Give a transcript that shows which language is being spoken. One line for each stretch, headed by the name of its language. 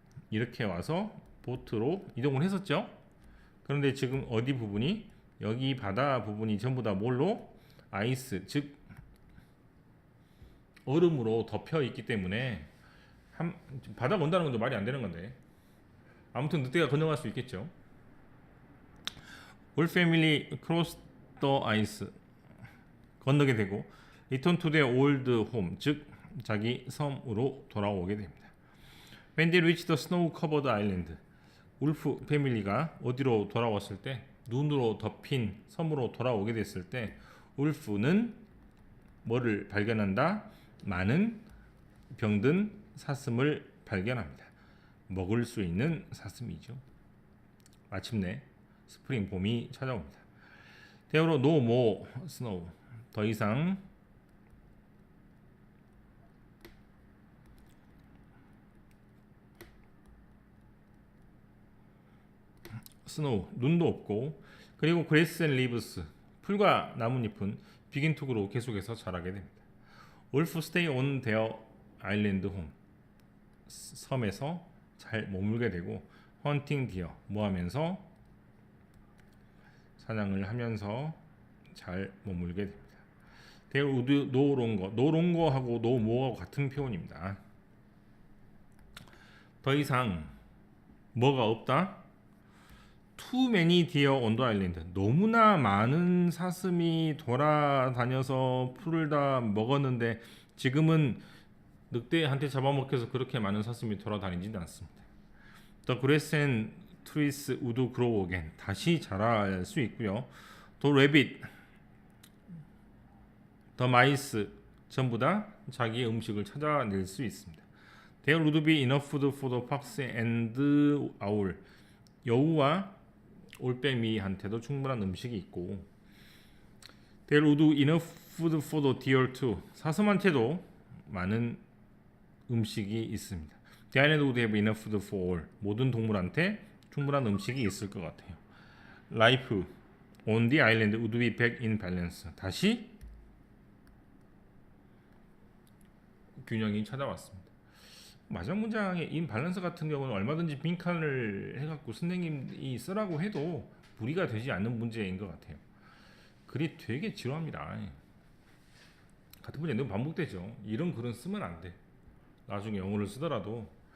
Korean: 이렇게 와서 보트로 이동을 했었죠. 그런데 지금 어디 부분이, 여기 바다 부분이 전부 다 뭘로? 아이스, 즉 얼음으로 덮여 있기 때문에 바다가 온다는 건 좀 말이 안 되는 건데, 아무튼 늑대가 건너갈 수 있겠죠.
English: All family crossed the ice,
Korean: 건너게 되고
English: return to their old home,
Korean: 즉 자기 섬으로 돌아오게 됩니다.
English: When they reached the snow-covered island,
Korean: 울프 패밀리가 어디로 돌아왔을 때, 눈으로 덮인 섬으로 돌아오게 됐을 때 울프는 뭐를 발견한다? 많은 병든 사슴을 발견합니다. 먹을 수 있는 사슴이죠. 마침내 스프링 봄이 찾아옵니다.
English: There no more snow,
Korean: 더 이상 스노우, 눈도 없고, 그리고
English: grass and leaves,
Korean: 풀과 나뭇잎은
English: begin to grow,
Korean: 계속해서 자라게 됩니다.
English: Wolf stay on their island home,
Korean: 섬에서 잘 머물게 되고,
English: hunting deer,
Korean: 뭐하면서 사냥을 하면서 잘 머물게 됩니다.
English: There would no longer, no longer하고 no more하고
Korean: 같은 표현입니다. 더 이상 뭐가 없다?
English: Too many deer on the island,
Korean: 너무나 많은 사슴이 돌아다녀서 풀을 다 먹었는데 지금은 늑대한테 잡아먹혀서 그렇게 많은 사슴이 돌아다니지는 않습니다.
English: The grass and trees would grow again,
Korean: 다시 자랄 수 있고요.
English: The rabbit, the mice,
Korean: 전부 다 자기의 음식을 찾아낼 수 있습니다.
English: There would be enough food for the fox and owl,
Korean: 여우와 올빼미한테도 충분한 음식이 있고,
English: There would be enough food for the deer too,
Korean: 사슴한테도 많은 음식이 있습니다.
English: The island would have enough food for all,
Korean: 모든 동물한테 충분한 음식이 있을 것 같아요.
English: Life on the island would be back in balance,
Korean: 다시 균형이 찾아왔습니다. 마지막 문장의 in balance 같은 경우는 얼마든지 빈칸을 해갖고 선생님이 쓰라고 해도 무리가 되지 않는 문제인 것 같아요. 글이 되게 지루합니다. 같은 문제 너무 반복되죠. 이런 글은 쓰면 안 돼. 나중에 영어를 쓰더라도.